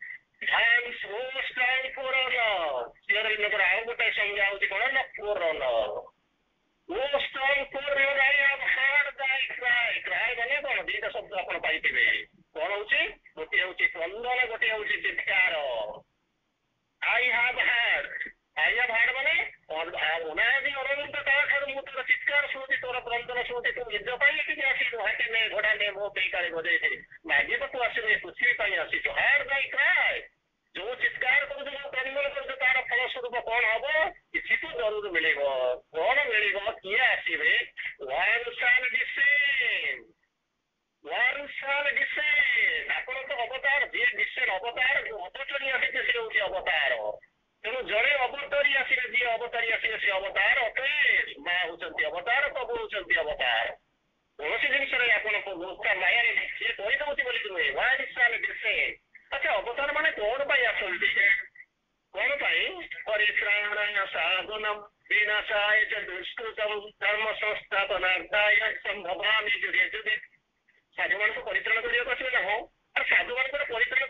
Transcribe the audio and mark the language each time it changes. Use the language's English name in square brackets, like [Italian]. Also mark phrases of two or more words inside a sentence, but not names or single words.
[Odia] ଶ୍ରୀଅରବିନ୍ଦଙ୍କର ଆଉ ଗୋଟେ ସଂଜ୍ଞା ହଉଛି କଣ ନା ପୂରଣ। ମାନେ କଣ? ଦିଟା ଶବ୍ଦ ଆପଣ ପାଇଥିବେ। କଣ ହଉଛି? ଗୋଟିଏ ହଉଛି କ୍ରନ୍ଦନ, ଗୋଟିଏ ହଉଛି ଚିତ୍କାର। [English] I have heard [Odia] ମାନେ ଅନାଦି ଅରବିନ୍ଦ ତାଠାରୁ ମୁଁ ତୋର ଚିତ୍କାର ଶୁଣୁଛି, ତୋର କ୍ରନ୍ଦନ ଶୁଣୁଛି। ତୁ ନିଜ ପାଇଁ ଏଠିକି ଆସିଲୁ, ହାତୀ ନେ, ଘୋଡା ନେ, ମୋ ପାଇଁ କାଳେ ବଜେଇଥିଲି, ମାଗିବାକୁ ଆସିଲୁ, ଏ ପୃଥିବୀ ପାଇଁ ଆସିଛୁ। [English] heard by cry, [Odia] ଯୋଉ ଚିତ୍କାର କରୁଛୁ, ଯୋଉ କ୍ରନ୍ଦନ କରୁଛୁ, ତାର ଫଳସ୍ୱରୂପ କଣ ହବ? କିଛି ତ ଜରୁର ମିଳିବ। କଣ ମିଳିବ? କିଏ ଆସିବେ? [English] one shall descend, one shall descend। [Odia] ଆପଣ ତ ଅବତାର, ଯିଏ ଡିସେଣ୍ଡ ଅବତାର, ଯୋଉ ଅବତରୀ ଆସିছে ସେ ହଉଛି ଅବତାର। ତେଣୁ ଜଣେ ଅବତରୀ ଆସିଲେ, ଯିଏ ଅବତାରୀ ଆସିଲେ ସେ ଅବତାର ଅଟେ। ମା ହଉଛନ୍ତି ଅବତାର, ପ୍ରଭୁ ହଉଛନ୍ତି ଅବତାର। କୌଣସି ଜିନିଷରେ ଆପଣ ମାୟାରେ ସିଏ କହିଦଉଛି ବୋଲି ନୁହେଁ। [English] one shall descend। [Odia] ଆଚ୍ଛା ଅବତାର ମାନେ କଣ ପାଇଁ ଆସନ୍ତି? କଣ ପାଇଁ? [Sanskrit] ପରିତ୍ରାଣାୟ ସାଧୁନାଂ ବିନାଶାୟ ଚ ଦୁଷ୍କୃତଂ ଧର୍ମ ସଂସ୍ଥାପନାର୍ଥାୟ ସମ୍ଭବାମି ଯୁଗେ ଯୁଗେ। [Odia] ସାଧୁମାନଙ୍କୁ ପରିତ୍ରାଣ କରିବାକୁ ଆସିବେ ନା? ହଁ। ଆଉ ସାଧୁମାନଙ୍କର ପରିତ୍ରାଣ